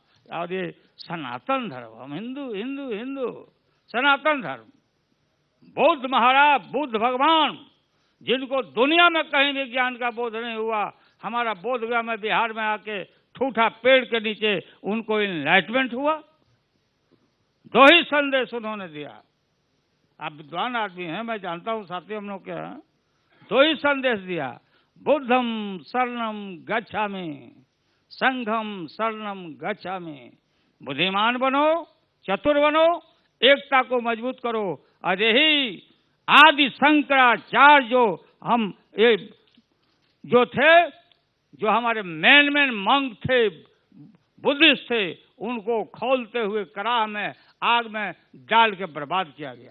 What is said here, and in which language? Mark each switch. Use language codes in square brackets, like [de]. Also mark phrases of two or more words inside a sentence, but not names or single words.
[hi] और ये सनातन धर्म, हम हिंदू हिंदू हिंदू, सनातन धर्म, बुद्ध महाराज, बुद्ध भगवान, जिनको दुनिया में कहीं भी ज्ञान का बोध नहीं हुआ, हमारा बोध गया में बिहार में आके ठूठा पेड़ के नीचे उनको इनलाइटमेंट हुआ। दो ही संदेश उन्होंने दिया। आप विद्वान आदमी हैं, मैं जानता हूं, साथी हम लोग के हैं। दो ही संदेश दिया, [pi] बुद्धम शरणम गच्छामि, संघम शरणम गच्छामि। [hi] बुद्धिमान बनो, चतुर बनो, एकता को मजबूत करो। और यही आदि शंकराचार्य जो थे, जो हमारे मेन मंग थे, बुद्धिस्ट थे, उनको खोलते हुए कराह में, आग में डाल के बर्बाद किया गया।